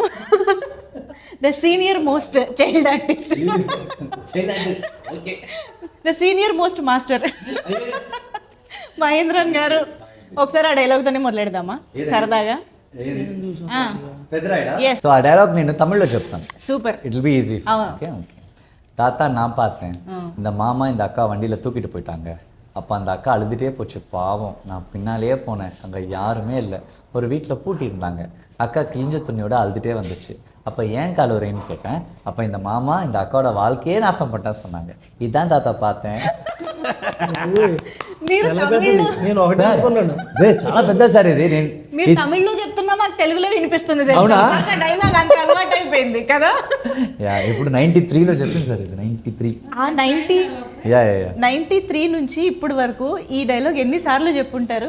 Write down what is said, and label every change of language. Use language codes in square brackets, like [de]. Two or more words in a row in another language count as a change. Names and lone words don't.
[en] the senior most child artist, the senior most master మహేంద్రన్ గారు. [te] ఒకసారి ఆ డైలాగ్తోనే మొదలెడదామా సరదాగా? సో ఆ డైలాగ్ నేను తమిళ్లో చెప్తాను. సూపర్, [en] it will be easy. [ta] ఓకే ஓகே தாத்தா நான் பார்த்தேன் இந்த மாமா இந்த அக்கா வண்டியில் தூக்கிட்டு போயிட்டாங்க. அப்போ அந்த அக்கா அழுதுகிட்டே போச்சு. பாவம், நான் பின்னாலேயே போனேன், அங்கே யாருமே இல்லை. ஒரு வீட்டில் பூட்டியிருந்தாங்க. அக்கா கிழிஞ்ச துணியோட அழுதுகிட்டே வந்துச்சு. அப்போ ஏன் கலவுறேன்னு கேட்டேன். அப்போ இந்த மாமா இந்த அக்காவோட வாழ்க்கையே நாசம் பண்ணிட்டேன்னு சொன்னாங்க. இதுதான் தாத்தா பார்த்தேன். [te] చాలా పెద్ద సార్ ఇది. మీరు తమిళ్లో చెప్తున్నా మాకు తెలుగులో వినిపిస్తుంది. అవునా? డైలాగ్ అంత అలవాటు అయిపోయింది కదా. ఇప్పుడు 93లో చెప్పింది సార్. ఇది 93. ఆ 93 నుంచి ఇప్పుడు వరకు ఈ డైలాగ్ ఎన్నిసార్లు చెప్పుంటారు?